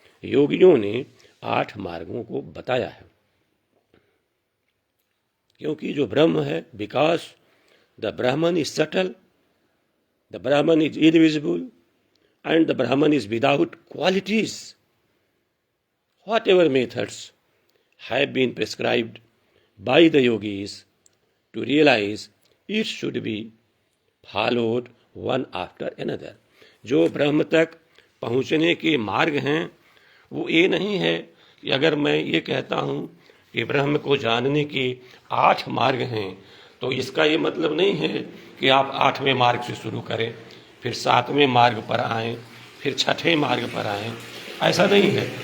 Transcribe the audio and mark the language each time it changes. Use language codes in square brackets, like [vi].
[hi] योगियों ने 8 मार्गों को बताया है। क्योंकि जो ब्रह्म है, [en] Because the Brahman is subtle, the Brahman is invisible and the Brahman is without qualities. Whatever methods have been prescribed by the yogis to realize, it should be followed one after another. [hi] जो ब्रह्म तक पहुंचने के मार्ग हैं, वो ये नहीं है कि अगर मैं ये कहता हूँ कि ब्रह्म को जानने के 8 मार्ग हैं, तो इसका ये मतलब नहीं है कि आप 8वें मार्ग से शुरू करें, फिर 7वें मार्ग पर आएं, फिर 6ठे मार्ग पर आएं। ऐसा नहीं है।